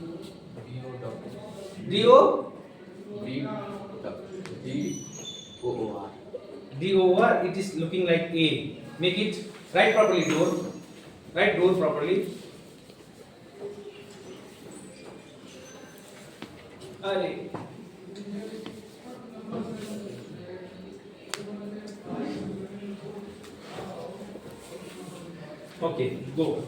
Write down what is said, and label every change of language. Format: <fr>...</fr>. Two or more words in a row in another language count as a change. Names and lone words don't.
<en>D-O? D-O-O-R. D-O-O-R. It is looking like A. Make it, write properly, door. Write door properly. Arey. Okay, go.</en>